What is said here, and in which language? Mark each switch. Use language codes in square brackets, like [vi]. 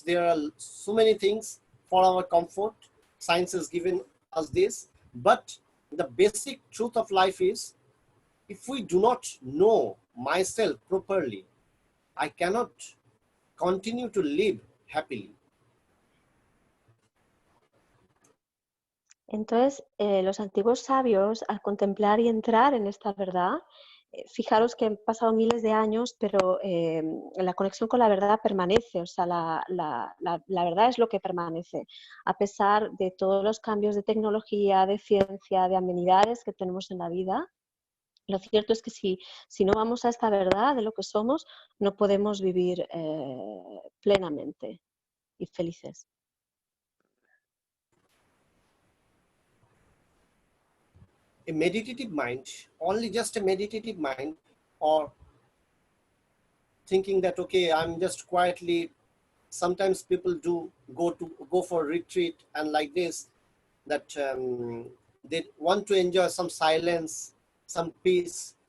[en] There are so many things for our comfort. Science has given us this. But the basic truth of life is, if we do not know myself properly, I cannot continue to live happily. [es] Entonces, los antiguos sabios, al contemplar y entrar en esta verdad, fijaros que han pasado miles de años, pero la conexión con la verdad permanece, o sea, la verdad es lo que permanece, a pesar de todos los cambios de tecnología, de ciencia, de amenidades que tenemos en la vida. Lo cierto es que si no vamos a esta verdad de lo que somos, no podemos vivir plenamente y felices. [en] A meditative mind, only just a meditative mind, or thinking that, okay, I'm just quietly, sometimes people do go for retreat and like this, that they want to enjoy some silence, some peace.